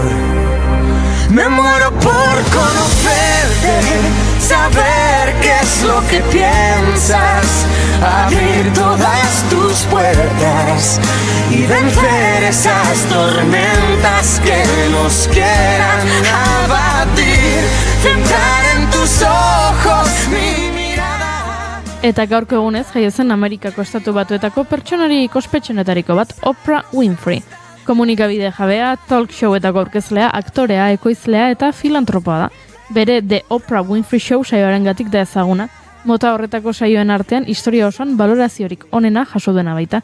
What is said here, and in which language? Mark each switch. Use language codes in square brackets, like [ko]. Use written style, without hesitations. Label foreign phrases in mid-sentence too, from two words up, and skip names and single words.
[es] Me muero por conocerte, saber qué es lo que piensas, abrir todas tus puertas y vencer esas tormentas que nos quieran abatir, centrar en tus ojos mi mirada. [eu] Eta gaurko egunez jaio zen Amerikako Estatu Batuetako pertsonari ospetsuenetariko bat, Oprah Winfrey. Komunikabide jabea, talk showetako aurkezlea, aktorea, ekoizlea eta filantropoa da. Bere The Oprah Winfrey Show saioarengatik da ezaguna. Mota horretako saioen artean historia osoan baloraziorik onena jaso duena baita.